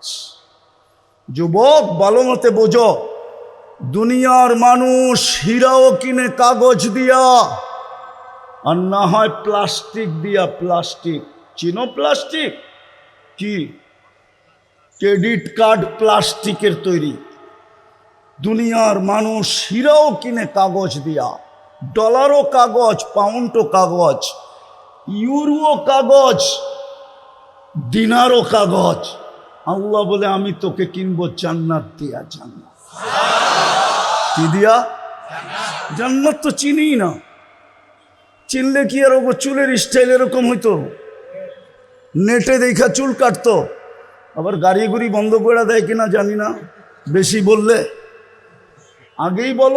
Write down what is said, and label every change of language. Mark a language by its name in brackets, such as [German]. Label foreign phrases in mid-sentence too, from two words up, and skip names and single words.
[Bangla] যুবক ভালো মতে বোঝো, দুনিয়ার মানুষ হীরাও কিনে কাগজ দিয়া, আর না হয় প্লাস্টিক দিয়া। প্লাস্টিক চিনো? প্লাস্টিক কি? [English] credit card [Bangla] প্লাস্টিকের তৈরি। দুনিয়ার মানুষ হীরাও কিনে কাগজ দিয়া, ডলারও কাগজ, পাউন্ডও কাগজ, ইউরোও কাগজ, দিনারও কাগজ। আল্লাহ বলে আমি তোকে কিনবো জান্নাত দিয়া। জান্নাত কি দিয়া? জান্নাত তো চিনি না, চিনলে কি আর চুলের স্টাইল এরকম হইতো? নেটে দেখা চুল কাটতো, আবার গাড়ি গুড়ি বন্ধ করে দেয় কিনা জানি না, বেশি বললে আগেই বলো।